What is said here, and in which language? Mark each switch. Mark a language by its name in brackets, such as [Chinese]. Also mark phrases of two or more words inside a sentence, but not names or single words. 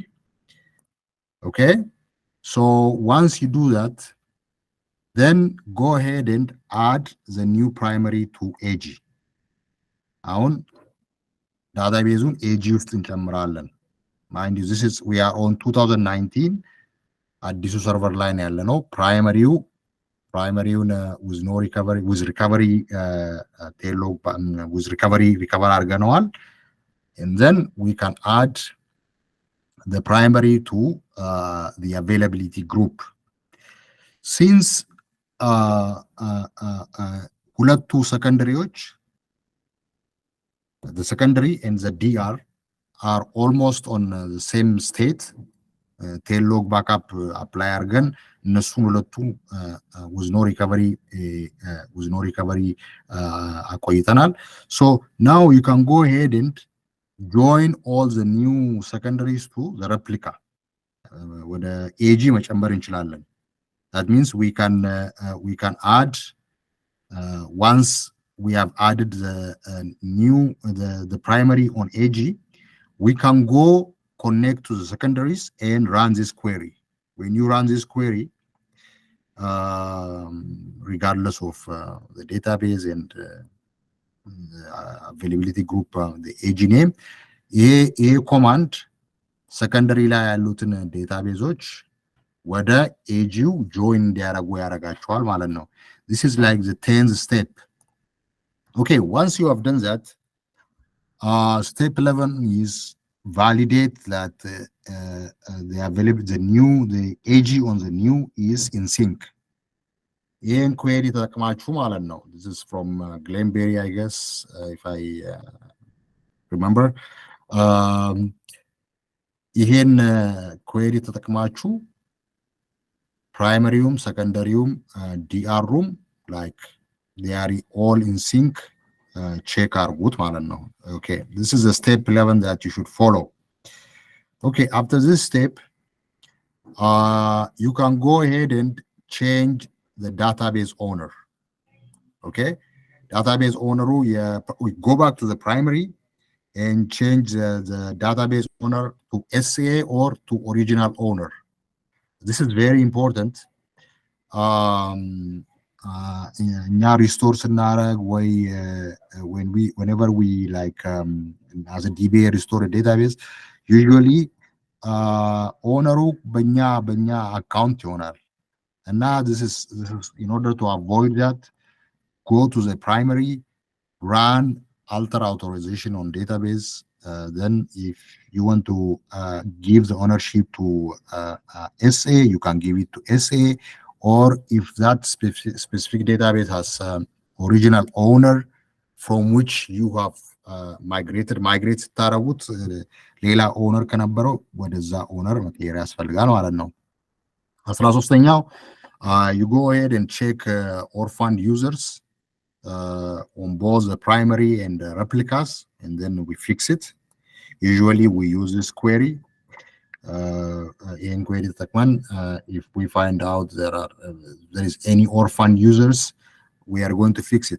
[English] Okay, so once you do that, then go ahead and add the new primary to AG. [Amharic] አሁን ዳታቤዙን AG ውስጥ እንጨምራለን። [English] Mind you, we are on 2019 [Amharic] አዲሱ ሰርቨር ላይ ነው ያለ ነው። ፕራይመሪውን [English] with no recovery with recovery tail log with recovery አድርገነዋል. And then we can add the primary to the availability group. Since [Amharic] ሁለቱ ሰከንደሪዎች [English] the secondary and the DR are almost on the same state, tail log backup apply [Amharic] አድርገን እነሱን ሁለቱ [English] with no recovery አቆይተናል። So now you can go ahead and join all the new secondaries to the replica. [Amharic] ወደ AG መጨመር እንችላለን. [English] That means we can add once we have added the primary on AG, we can go connect to the secondaries and run this query. When you run this query, regardless of the database and the availability group, the AG name, a command secondary [Amharic] ላይ ያሉትን ዴታቤዞች ወደ AG [English] join [Amharic] እንዲያደርጉ ያደርጋቸዋል ማለት ነው። [English] This is like the 10th step. Okay, once you have done that, step 11 is validate that the AG on the new is in sync. [Amharic] ይህን ኩዌሪ ተጠቅማችሁ ማለት ነው። [English] This is from Glenberry, I guess, if I remember. [Amharic] ይህን ኩዌሪ ተጠቅማችሁ ፕራይመሪውም ሰከንደሪውም ዲአሩም [English] like they are all in sync check [Amharic] አርጉት ማለት ነው። [English] Okay, this is the step 11 that you should follow. Okay, after this step, you can go ahead and change the database owner. Okay, database owner, we go back to the primary and change the database owner to SA or to original owner. This is very important. [Amharic] እኛ ሪስቶር ስናደርግ ወይ [English] whenever we like as a DBA restore a database, usually owner [Amharic] በኛ አካውንት ይሆናል እና [English] this is in order to avoid that, go to the primary, run alter authorization on database. Then if you want to give the ownership to SA, you can give it to SA, or if that specific database has original owner from which you have migrate [Amharic] ታረጉት ሌላ ኦነር ከነበረው ወደዛ ኦነር መቀየር ያስፈልጋል ማለት ነው። 13ኛው [English] you go ahead and check orphaned users on both the primary and the replicas, and then we fix it. Usually we use this query. In query if we find out there is any orphan users, we are going to fix it.